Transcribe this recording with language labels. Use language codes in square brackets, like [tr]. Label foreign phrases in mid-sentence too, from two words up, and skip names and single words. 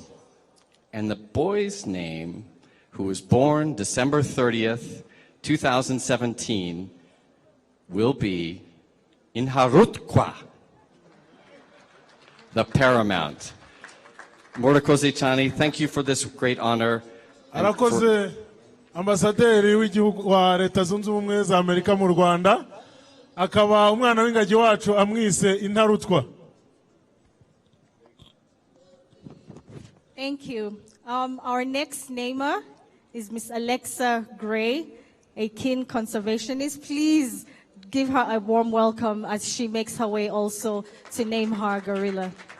[en] And the boy's name, who was born December 30th, 2017, will be Inharutkwa, the paramount. Murakoze Chani, thank you for this great honor. [rw] Arakoze ambasaderi w'igihugu wa Leta Zunze Ubumwe za Amerika mu Rwanda, akaba umwana w'ingagi wacu amwise Intarutwa. [en] Thank you. Our next namer is Miss Alexa Gray, a keen conservationist. Please give her a warm welcome as she makes her way also to name her gorilla.